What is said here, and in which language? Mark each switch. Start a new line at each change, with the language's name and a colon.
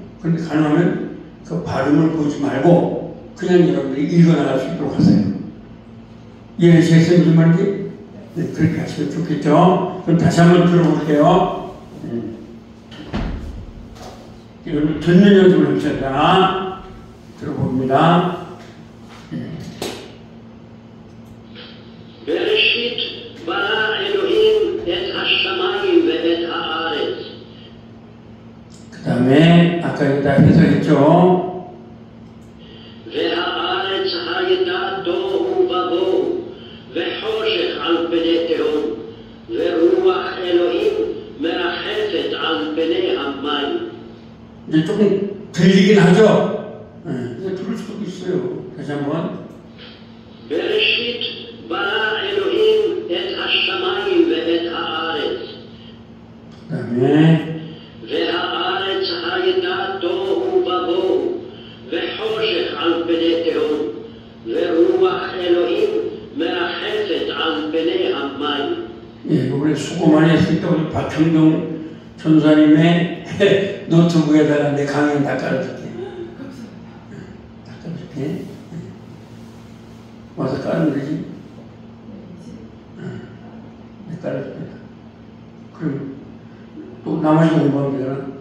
Korean: 그런데 가능하면 그 발음을 보지 말고 그냥 여러분들이 읽어나갈 수 있도록 하세요. 이해되시겠어요? 무슨 말인지? 네, 그렇게 하시면 좋겠죠? 그럼 다시 한번 들어볼게요. 이걸 듣는 연습을 해보자. 들어봅니다.
Hebrew: בראשית ברא אלוהים את השמיים ואת הארץ.
Korean: 그 다음에 아까 이거 다 해석했죠?
Hebrew: והארץ הייתה תוהו ובוהו וחושך על פני תהום ורוח אלוהים מרחפת על פני המים.
Korean: 이제 조금 들리긴 하죠? 네, 들을 수도 있어요. 다시 한번.
Hebrew: בראשית ברא אלוהים את השמיים ואת הארץ.
Korean: 그 다음에
Hebrew: והארץ הייתה תוהו ובוהו וחושך על פני תהום ורוח אלוהים מרחפת על פני המים.
Korean: 예, 이번에 수고 많이 했으니까 우리 박형동 전사님의 노트북에다가 내 강연 다 깔아줄게. 다 깔아줄게. 와서 깔으면 되지? 네, 깔아줄게. 그럼 또 나머지 공부하면 되잖아.